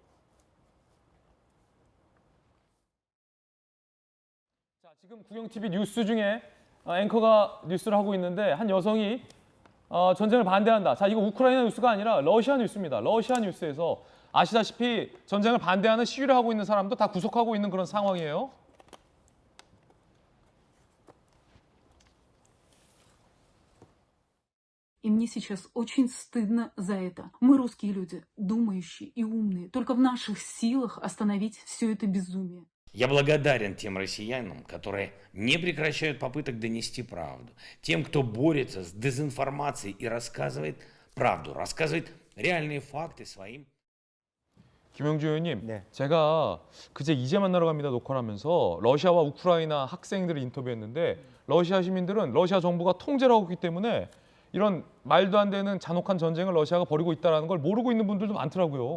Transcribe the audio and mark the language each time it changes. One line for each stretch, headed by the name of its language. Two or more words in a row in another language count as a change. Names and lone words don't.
Korean: 자, 지금 국영 TV 뉴스 중에 앵커가 뉴스를 하고 있는데 한 여성이 전쟁을 반대한다. 자, 이거 우크라이나 뉴스가 아니라 러시아 뉴스입니다. 러시아 뉴스에서 아시다시피 전쟁을 반대하는 시위를 하고 있는 사람도 다 구속하고 있는 그런 상황이에요.
Russian: И мне сейчас очень стыдно за это. Мы русские люди, думающие и умные. Только в наших силах остановить все это безумие. Я благодарен тем россиянам, которые не прекращают попыток донести правду. Тем, кто борется с дезинформацией и рассказывает правду, рассказывает реальные факты своим.
Korean: 김영주 의원님, 제가 그제 이제 만나러 갑니다 녹화를 하면서 러시아와 우크라이나 학생들을 인터뷰했는데 러시아 시민들은 러시아 정부가 통제를 하고 있기 때문에 이런 말도 안 되는 잔혹한 전쟁을 러시아가 벌이고 있다는 걸 모르고 있는 분들도 많더라고요.